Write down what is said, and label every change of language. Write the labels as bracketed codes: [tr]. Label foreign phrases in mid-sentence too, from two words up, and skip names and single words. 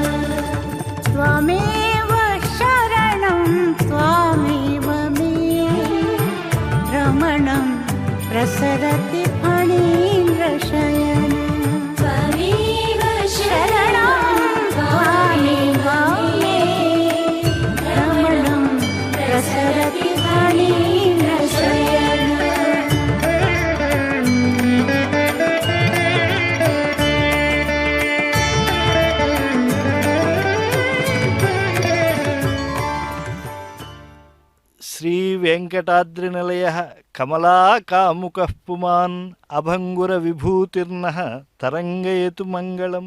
[sa] त्वमेव शरणं त्वामेव मे भ्रमणं प्रसरति फणीन्द्रशयन त्वमेव शरणं त्वामेव मे भ्रमणं प्रसरति फणीन्द्रशयन శ్రీ వెంకటాద్రి నిలయ కమలాకాముకః పుమాన్ అభంగుర విభూతిర్నః తరంగయతు మంగళం.